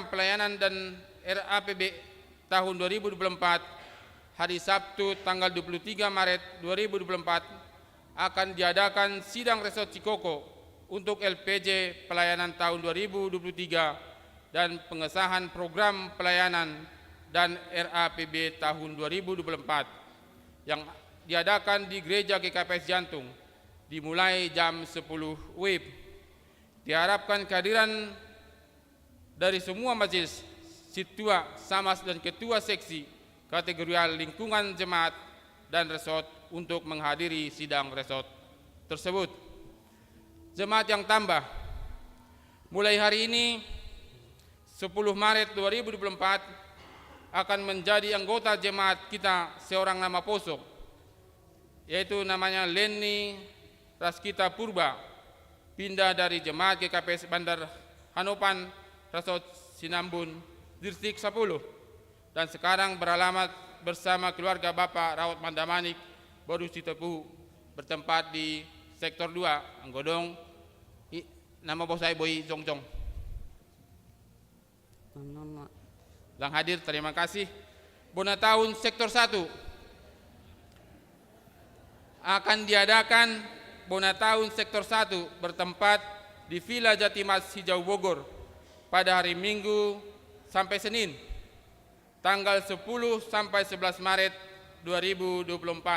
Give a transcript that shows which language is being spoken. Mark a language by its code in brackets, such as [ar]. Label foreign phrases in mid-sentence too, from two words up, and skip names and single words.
[id] pelayanan dan RAPB tahun 2024 hari Sabtu tanggal 23 Maret 2024 akan diadakan sidang resort Cikoko untuk LPJ pelayanan tahun 2023 dan pengesahan program pelayanan dan RAPB tahun 2024 yang diadakan di Gereja GKPS Jantung dimulai jam 10 WIB. Diharapkan kehadiran dari semua majelis, situa, samas dan ketua seksi kategorial lingkungan jemaat dan resort untuk menghadiri sidang resort tersebut. Jemaat yang tambah, mulai hari ini 10 Maret 2024 akan menjadi anggota jemaat kita seorang nama posok, yaitu namanya Leni Raskita Purba, pindah dari jemaat GKPS Bandar Hanopan, Resort Sinambun, Distrik 10, dan sekarang beralamat bersama keluarga Bapak Rawat Mandamanik, Bodu Sitepu, bertempat di Sektor 2, Anggodong, nama bos saya Boy Jongjong. Yang hadir, terima kasih. Bona tahun Sektor 1 akan diadakan Bona tahun Sektor 1 bertempat di Villa Jatimas Hijau Bogor pada hari Minggu sampai Senin, tanggal 10 sampai 11 Maret 2024.